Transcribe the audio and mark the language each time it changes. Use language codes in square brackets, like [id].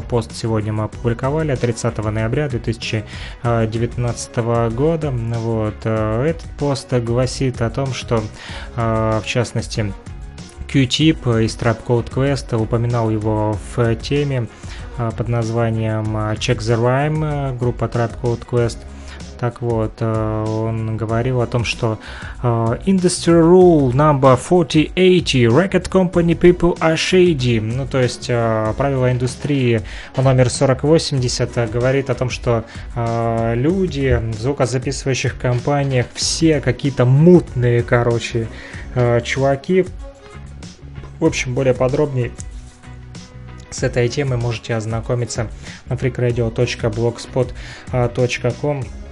[ru] Пост сегодня мы опубликовали 30 ноября 2019 года. Вот этот пост гласит о том, что в частности Q-Tip из Tribe Called Quest упоминал его в теме под названием Check the Rhyme, группа Tribe Called Quest. Так вот, он говорил о том, что [en] Industry Rule number 4080, Record Company People are Shady. [ru] Ну, то есть, правило индустрии номер 4080 говорит о том, что люди в звукозаписывающих компаниях все какие-то мутные, короче, чуваки. В общем, более подробнее с этой темой можете ознакомиться на freakradio.blogspot.com.